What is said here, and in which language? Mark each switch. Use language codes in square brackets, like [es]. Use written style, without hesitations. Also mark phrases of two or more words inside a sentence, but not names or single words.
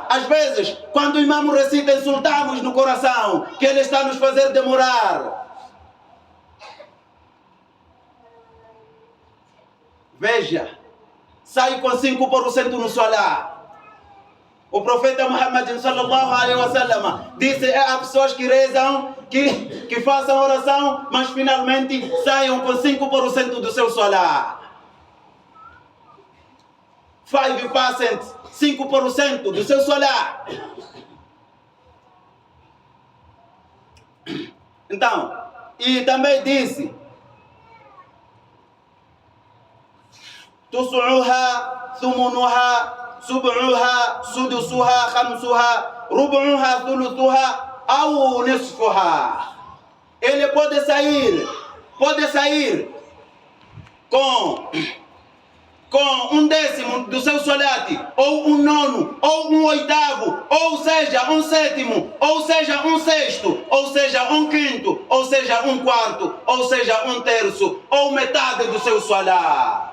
[pt] Às vezes, quando o imam recita, insultamos no coração que ele está nos fazer demorar. Veja, sai com 5% no Salah. O profeta Muhammad [ar] صلى الله عليه وسلم [pt] disse: há pessoas que rezam, que façam oração, mas finalmente saiam com 5% do seu Salah. 5%, 5% do seu Salah. Então, e também disse: [ar] تسعها ثمنها, سبعها سدسها خمسها ربعها ثلثها أو نصفها. [pt] Ele pode sair com 1/10 do seu solate, ou 1/9, ou 1/8, ou seja 1/7, ou seja 1/6, ou seja 1/5, ou seja 1/4, ou seja 1/3, ou metade do seu solate.